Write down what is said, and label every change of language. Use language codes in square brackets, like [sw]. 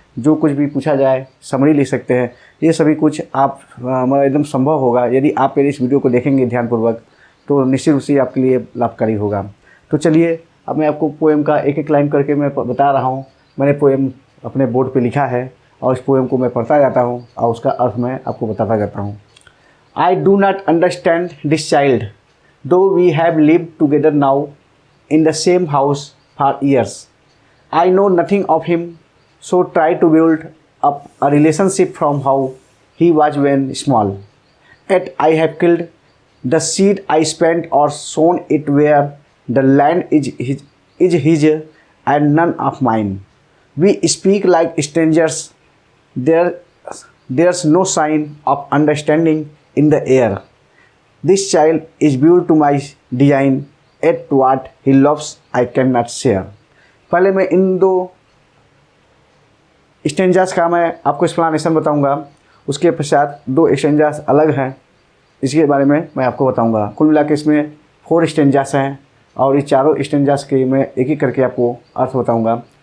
[hi] जो कुछ भी पूछा जाए समरी लिख सकते हैं। ये सभी कुछ आप एकदम संभव होगा यदि आप मेरे इस वीडियो को देखेंगे ध्यानपूर्वक, तो निश्चित रूप से आपके लिए लाभकारी होगा। तो चलिए अब मैं आपको पोएम का एक एक लाइन करके मैं बता रहा हूँ। मैंने पोएम अपने बोर्ड पे लिखा है और इस पोएम को मैं पढ़ता जाता हूँ और उसका अर्थ मैं आपको बताता जाता हूँ। [en] I do not understand this child, though we have lived together now in the same house for years. I know nothing of him, so try to build up a relationship from how he was when small. Yet I have killed the seed I spent or sown it where the land is his and none of mine. We speak like strangers, there's no sign of understanding in the air. This child is built to my design, at what he loves I cannot share. [hi] पहले मैं इन दो stanzas का मैं आपको explanation बताऊंगा, उसके पश्चात दो स्टेंजास अलग हैं, इसके बारे में मैं आपको बताऊंगा। कुल मिला के इसमें 4 स्टेंजास हैं और इस चारों स्टेंजास के मैं एक एक करके आपको अर्थ बताऊंगा।